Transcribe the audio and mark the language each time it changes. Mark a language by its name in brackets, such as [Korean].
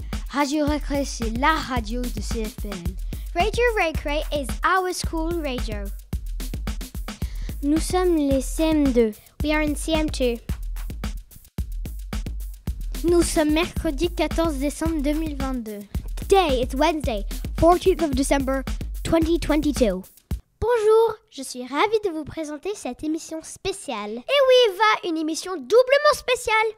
[French] Radio Récré, c'est la radio de CFPL. [English] Radio Récré is our school radio. [French] Nous sommes les CM2. [English] We are in CM2. [French] Nous sommes mercredi 14 décembre 2022. [English] Today it's Wednesday, 14th of December 2022. [French] Bonjour, je suis ravie de vous présenter cette émission spéciale. Et oui, va, une émission doublement spéciale.